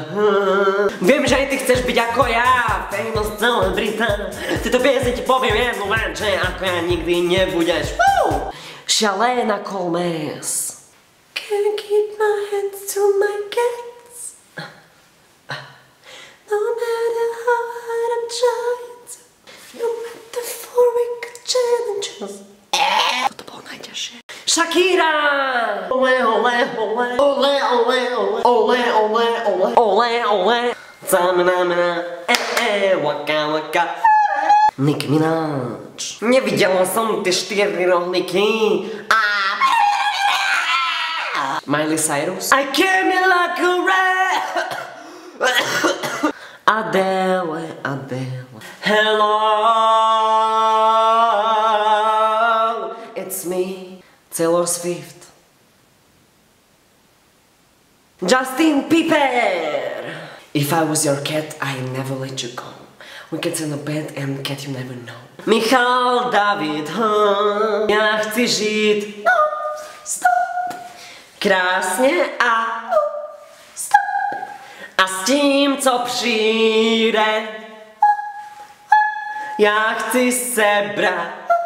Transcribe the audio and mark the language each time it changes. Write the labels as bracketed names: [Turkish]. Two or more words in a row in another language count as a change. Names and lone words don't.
[Slovak] Viem, že aj ty chceš byť ako ja, famous celebrita. Tieto piesne ti poviem jednu vec, že ako ja nikdy nebudeš. Shalena Gomez. [English] Can't keep my hands to my cats. No matter how hard I'm trying to. No matter for wicked challenges. [Slovak] Toto bolo najťažšie. Shakira! [Spanish] Ole, ole, ole. Ole, ole, ole. Ole, ole, ole. Ole, ole. Zamna, waka, waka. [Slovak] Nicki Minaj. Nevidela som tie 4 rohlíky. Miley Cyrus. [English] I came in like a rat. Adele, Adele. Hello. It's me, Taylor Swift. Justin Bieber. If I was your cat, I'd never let you go. We can sit in a bed and cat you never know. [Czech] Michal David, ja chci žiť stop, krásne a stop. A s tím, co přijde, ja chci sebra.